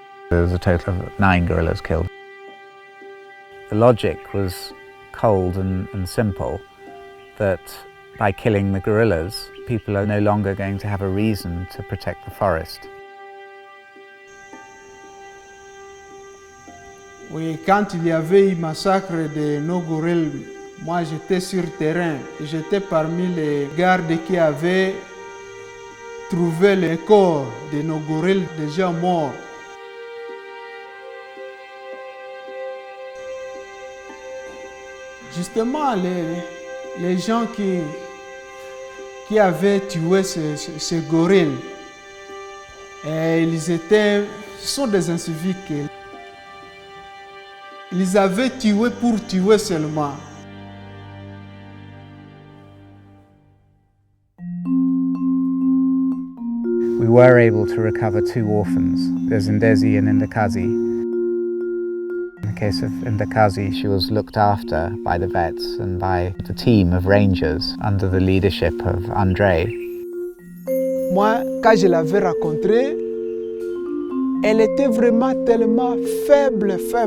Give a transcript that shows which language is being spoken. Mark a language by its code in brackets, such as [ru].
[en] There was a total of 9 gorillas killed. The logic was cold and simple, that by killing the gorillas, people are no longer going to have a reason to protect the forest. [fr] Oui, quand il y avait eu massacre de nos gorilles, moi j'étais sur terrain. J'étais parmi les gardes qui avaient trouvé les corps de nos gorilles déjà morts. Justement, les gens qui avaient tué ces gorilles. Et ce sont des inciviques. Ils avaient tué pour tuer seulement. [en] We were able to recover 2 orphans, Ndezi and Ndakazi. In the case of Ndakazi, she was looked after by the vets and by the team of rangers under the leadership of André. [fr] Moi, quand je l'avais rencontrée, elle était vraiment tellement faible.